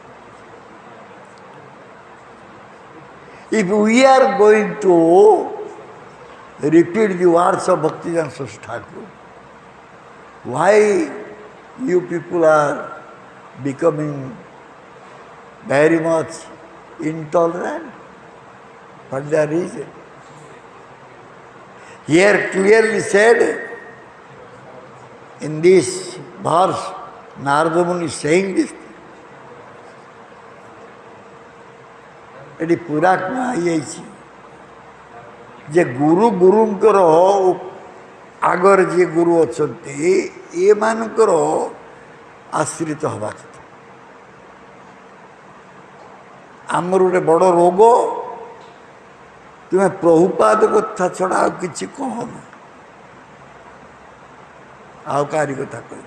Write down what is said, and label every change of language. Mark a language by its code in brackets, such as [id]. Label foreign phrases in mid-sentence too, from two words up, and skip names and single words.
[en] If we are going to repeat the words of Bhaktivedanta Saraswati Thakur, why you people are becoming very much intolerant? What the reason? Here clearly said in this verse, Narada Muni is saying this. [or] ଏଠି ପୁରା କୁହାଯାଇଛି ଯେ ଗୁରୁ ଗୁରୁଙ୍କର ଆଗରେ ଯିଏ ଗୁରୁ ଅଛନ୍ତି ଏମାନଙ୍କର ଆଶ୍ରିତ ହେବା କଥା। ଆମର ଗୋଟେ ବଡ଼ ରୋଗ, ତୁମେ ପ୍ରଭୁପାଦ କଥା ଛଡ଼ା ଆଉ କିଛି କହନି, ଆଉ କାହାରି କଥା କହିବ।